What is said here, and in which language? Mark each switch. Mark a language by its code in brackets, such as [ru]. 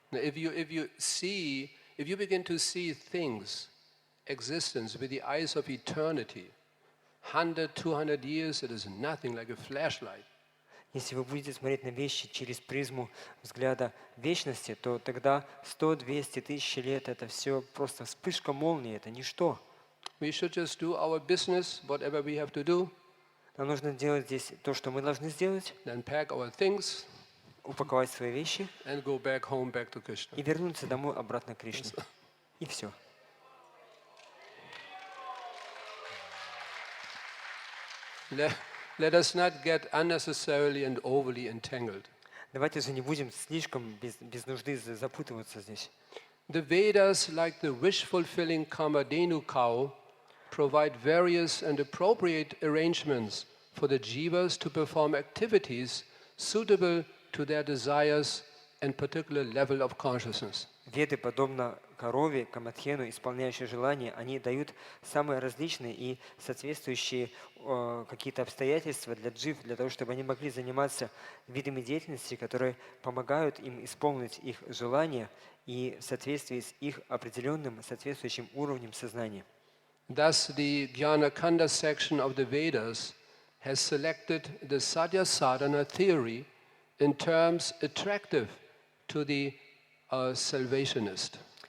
[en] Now, if you begin to see things, existence with the eyes of eternity, 100, 200 years, it is nothing like a flashlight. [ru] Если вы будете смотреть на вещи через призму взгляда вечности, то тогда 100, 200, 1000 лет — это все просто вспышка молнии, это ничто. [en] We should just do our business, whatever we have to do. [ru] Нам нужно делать здесь то, что мы должны сделать, [en] Then pack our things [ru] упаковать свои вещи [en] and go back home, back to Krishna. [ru] и вернуться домой обратно к Кришне. И все. [en] Let us not get unnecessarily and overly entangled. [ru] Давайте же не будем слишком без нужды запутываться здесь. [en] The Vedas, like the wish-fulfilling Kamadhenu cow, provide various and appropriate arrangements for the jivas to perform activities suitable to their desires and particular level of consciousness. [ru] Веды, подобно корове, камадхену, исполняющие желания, они дают самые различные и соответствующие какие-то обстоятельства для джив, для того, чтобы они могли заниматься видами деятельности, которые помогают им исполнить их желания и в соответствии с их определенным соответствующим уровнем сознания. [en] Thus, the Jnana-kanda section of the Vedas has selected the sadhya sadhana theory in terms attractive to the salvationist.